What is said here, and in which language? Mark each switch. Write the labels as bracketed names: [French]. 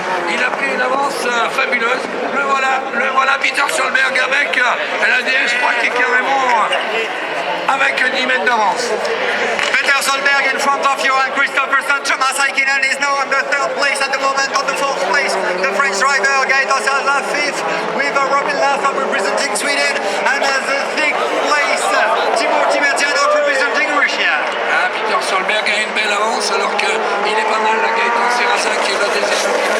[French] Il a pris une avance fabuleuse. Le voilà Peter Solberg avec la DS3 qui est carrément avec 10 mètres d'avance. [English] Peter Solberg in front of Johan Christopherson. Thomas Heikkinen is now on the third place at the moment. On the fourth place, the French driver Gaëtan Sirazin fifth with Robin Larsson representing Sweden. And at the sixth place, Timur Timerdianov representing Russia. [French] Ah, Peter Solberg a une belle avance alors qu'il est pas mal la Gaëtan Sirazin qui est le deuxième.